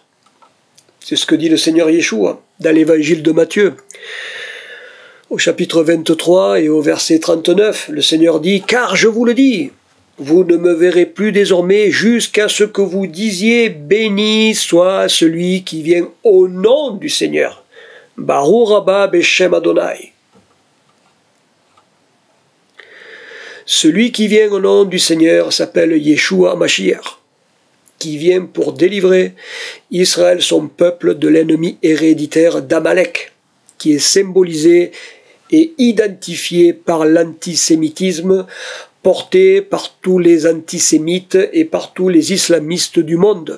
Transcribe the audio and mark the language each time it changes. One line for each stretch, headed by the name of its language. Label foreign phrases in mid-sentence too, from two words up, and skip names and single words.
French: C'est ce que dit le Seigneur Yeshua dans l'évangile de Matthieu. Au chapitre 23 et au verset 39, le Seigneur dit « Car je vous le dis, vous ne me verrez plus désormais jusqu'à ce que vous disiez « Béni soit celui qui vient au nom du Seigneur.
Hebrew: ברוך הבא בשם אדוני.
French: » Celui qui vient au nom du Seigneur s'appelle Yeshua Mashiach, qui vient pour délivrer Israël, son peuple, de l'ennemi héréditaire d'Amalek, qui est symbolisé et identifié par l'antisémitisme porté par tous les antisémites et par tous les islamistes du monde.